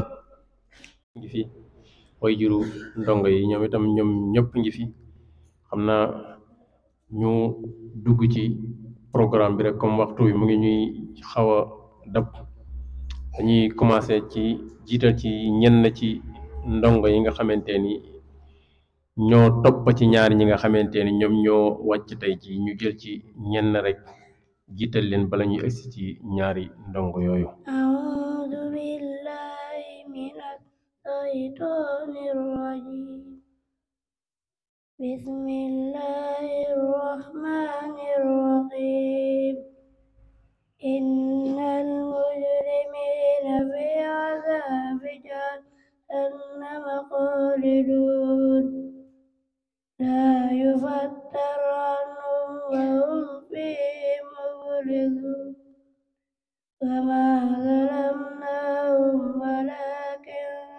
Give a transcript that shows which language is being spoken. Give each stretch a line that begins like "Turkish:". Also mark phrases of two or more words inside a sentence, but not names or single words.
Wolof: ngi fi way juru ndongo yi ñoom itam ñoom ñëpp ngi fi xam naa ñu dugg ci programme bi rek comme waxtu bi mu ngi ñuy xaw a dab dañuy commencé ci jiital ci ñenn ci ndongo yi nga xamante ni ñoo topp ci ñaar ñi nga xamante ni ñoom ñoo wàcc tey ji ñu jël ci ñenn rek jiital leen bala ñuy agsi ci ñaari ndongo yooyu
Arabic: أعوذ بالله من الشيطان الرجيم بسم الله الرحمن الرحيم إن المجرمين في عذاب جهنم خالدون لا يفتر عنهم وهم فيه مبلسون وما ظلمناهم ولكن